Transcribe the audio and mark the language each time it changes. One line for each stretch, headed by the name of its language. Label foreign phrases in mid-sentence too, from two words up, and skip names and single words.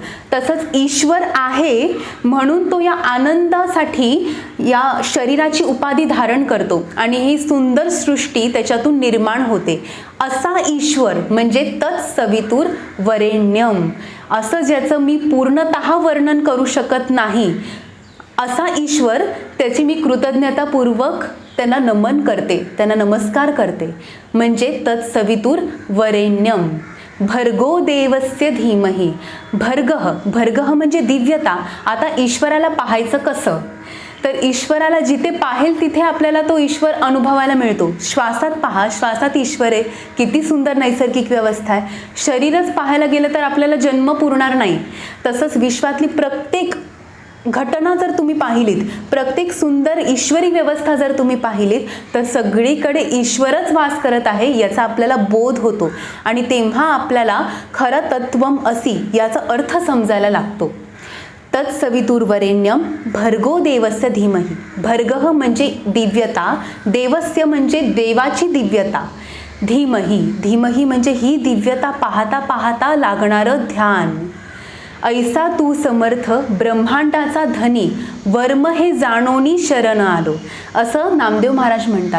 Marathi: तसंच ईश्वर आहे म्हणून तो या आनंदासाठी या शरीराची उपाधी धारण करतो आणि ही सुंदर सृष्टी त्याच्यातून निर्माण होते. असा ईश्वर म्हणजे
Sanskrit: तत्सवितुर वरेण्यम,
Marathi: असं ज्याचं मी पूर्णतः वर्णन करू शकत नाही, असा ईश्वर, त्याची मी कृतज्ञतापूर्वक त्यांना नमन करते, त्यांना नमस्कार करते.
Sanskrit: म्हणजे तत्सवितुर वरेण्यम. भर्गो देवस्य धीमहि.
Marathi: भर्गः म्हणजे दिव्यता. आता ईश्वराला पाहायचं कसं, तर ईश्वराला जिथे पाहेल तिथे आपल्याला तो ईश्वर अनुभवायला मिळतो. श्वासात पहा, श्वासात ईश्वर आहे. किती सुंदर नैसर्गिक व्यवस्था आहे. शरीरच पाहायला गेलं तर आपल्याला जन्म पुरणार नाही. तसंच विश्वातली प्रत्येक घटना जर तुम्ही पाहिलीत, प्रत्येक सुंदर ईश्वरी व्यवस्था जर तुम्ही पाहिलीत, तर सगळीकडे ईश्वरच वास करत आहे याचा आपल्याला बोध होतो आणि तेव्हा आपल्याला खरं
Sanskrit: तत्वम असि
Marathi: याचा अर्थ समजायला लागतो.
Sanskrit: तत्सवितुर्वरेण्यम भर्गो देवस्य धीमहि.
Marathi: भर्गः म्हणजे दिव्यता, देवस्य म्हणजे देवाची दिव्यता. धीमहि म्हणजे ही दिव्यता पाहता पाहता लागणारं ध्यान. ऐसा तू समर्थ ब्रह्मांडाचा धनी, वर्म हे जाणोनी शरण आलो, असं नामदेव महाराज म्हणतात.